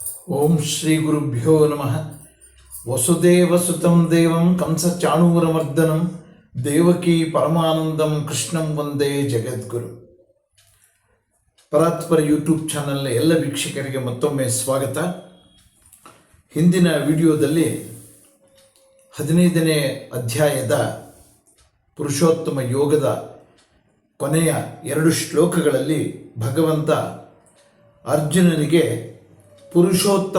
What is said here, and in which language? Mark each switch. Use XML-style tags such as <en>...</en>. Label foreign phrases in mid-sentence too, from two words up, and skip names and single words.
<sa>ಓಂ ಶ್ರೀ ಗುರುಭ್ಯೋ ನಮಃ. ವಸುದೇವಸುತಂ ದೇವಂ ಕಂಸಚಾಣೂರಮರ್ದನಂ ದೇವಕೀ ಪರಮಾನಂದಂ ಕೃಷ್ಣಂ ವಂದೇ ಜಗದ್ಗುರು.</sa> <kn>ಪರಾತ್ಪರ ಯೂಟ್ಯೂಬ್ ಚಾನಲ್ನ ಎಲ್ಲ ವೀಕ್ಷಕರಿಗೆ ಮತ್ತೊಮ್ಮೆ ಸ್ವಾಗತ. ಹಿಂದಿನ ವಿಡಿಯೋದಲ್ಲಿ 15ನೇ ಅಧ್ಯಾಯದ ಪುರುಷೋತ್ತಮ ಯೋಗದ ಕೊನೆಯ 2 ಶ್ಲೋಕಗಳಲ್ಲಿ ಭಗವಂತ ಅರ್ಜುನನಿಗೆ ಪುರುಷೋತ್ತಮ</kn>